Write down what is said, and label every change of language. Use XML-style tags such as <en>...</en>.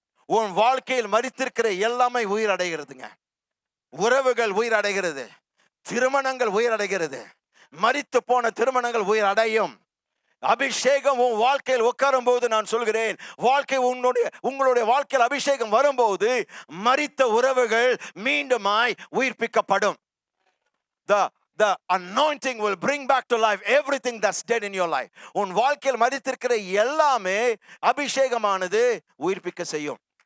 <ta>உன் வாழ்க்கையில் மரித்திருக்கிற எல்லாமே உயிர் அடைகிறதுங்க. உறவுகள் உயிர் அடைகிறது, திருமணங்கள் உயிர் அடைகிறது, மரித்து போன திருமணங்கள் உயிர் அடையும். அபிஷேகம் உன் வாழ்க்கையில் உட்காரும் போது நான் சொல்கிறேன், உங்களுடைய வாழ்க்கையில் அபிஷேகம் வரும்போது மரித்த உறவுகள் மீண்டுமாய் உயிர்ப்பிக்கப்படும்.</ta> <en>The anointing will bring back to life everything that's dead in your life.</en> <ta>உன் வாழ்க்கையில் மரித்திருக்கிற எல்லாமே அபிஷேகமானது உயிர்ப்பிக்க செய்யும்.</ta>